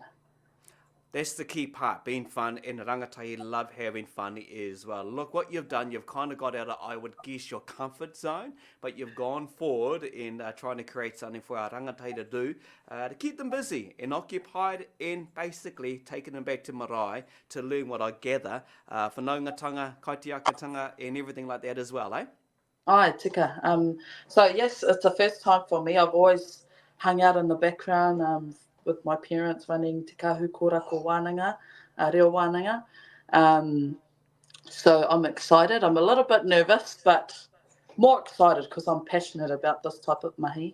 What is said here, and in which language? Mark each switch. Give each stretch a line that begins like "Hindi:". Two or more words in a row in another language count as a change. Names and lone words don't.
English: That's the key part, being fun, and the rangatahi love having fun as well. Look, what you've done, you've kind of got out of, I would guess, your comfort zone, but you've gone forward in trying to create something for our rangatahi to do, to keep them busy and occupied, and basically taking them back to marae to learn what I gather,
Māori: whanaungatanga, kaitiakitanga,
English: and everything like that as well, eh?
Māori: Ai, tika.
English: So yes, it's the first time for me. I've always hung out in the background, with my parents running Te Kāhu Kōrako Wānanga, Reo Wānanga. So I'm excited. I'm a little bit nervous, but more excited because I'm passionate about this type of mahi.